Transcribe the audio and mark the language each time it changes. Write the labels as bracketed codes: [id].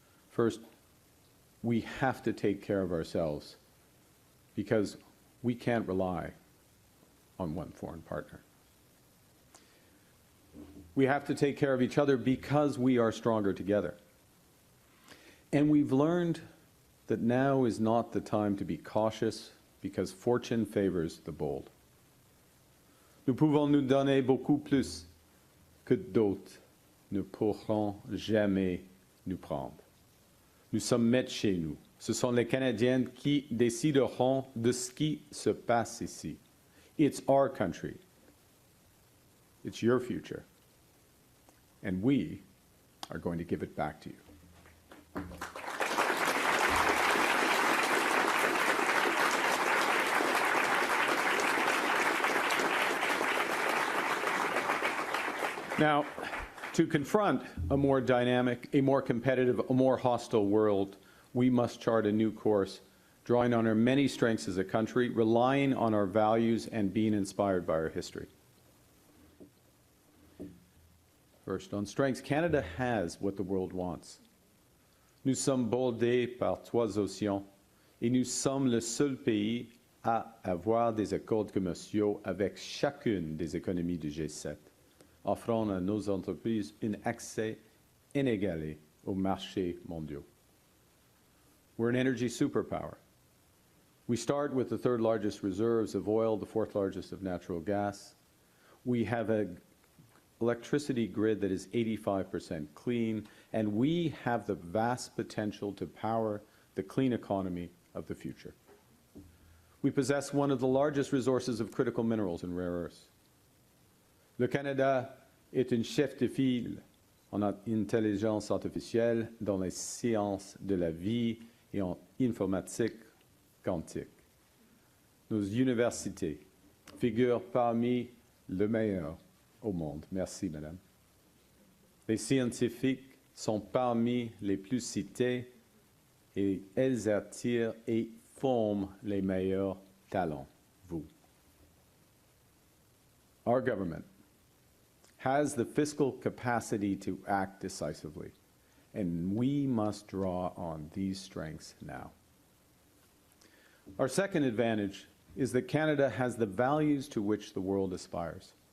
[en] First, we have to take care of ourselves because we can't rely on one foreign partner. We have to take care of each other because we are stronger together. And we've learned that now is not the time to be cautious because fortune favors the bold. [fr] Nous pouvons nous donner beaucoup plus que d'autres ne pourront jamais nous prendre. Nous sommes maîtres chez nous. Ce sont les Canadiens qui décideront de ce qui se passe ici. [en] It's our country. It's your future. And we are going to give it back to you. Now, to confront a more dynamic, a more competitive, a more hostile world, we must chart a new course, drawing on our many strengths as a country, relying on our values, and being inspired by our history. First, on strengths, Canada has what the world wants. [fr] Nous sommes bordés par 3 océans, et nous sommes le seul pays à avoir des accords commerciaux avec chacune des économies du G7. Offrant à nos entreprises un accès inégalé aux marchés mondiaux. [en] We're an energy superpower. We start with the 3rd largest reserves of oil, the 4th largest of natural gas. We have an electricity grid that is 85% clean, and we have the vast potential to power the clean economy of the future. We possess one of the largest resources of critical minerals and rare earths. [fr] Le Canada est un chef de file en intelligence artificielle, dans les sciences de la vie et en informatique quantique. Nos universités figurent parmi le meilleur au monde. Merci, madame. Les scientifiques sont parmi les plus cités et elles attirent et forment les meilleurs talents, vous. [en] Our government has the fiscal capacity to act decisively, and we must draw on these strengths now. Our second advantage is that Canada has the values to which the world aspires.